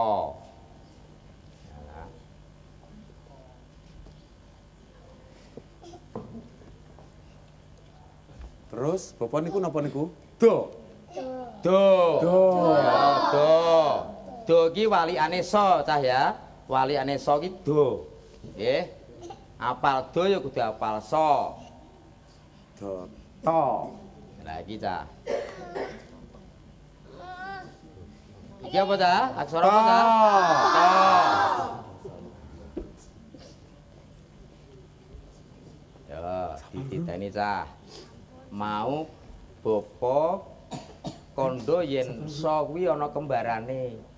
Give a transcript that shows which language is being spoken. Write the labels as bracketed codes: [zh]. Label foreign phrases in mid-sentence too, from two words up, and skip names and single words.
[jv] Terus bapak niku napa niku? Do. Do. Do. Ya, do. Do iki walikane so cah ya. Walikane so iki do. Nggih. Apal do ya kudu apal so. Do. To. Lah iki cah. Iki apa cah? Aksara apa cah? To. Ya, dititeni cah. Mau bapa kondo yen so kuwi ana kembarane.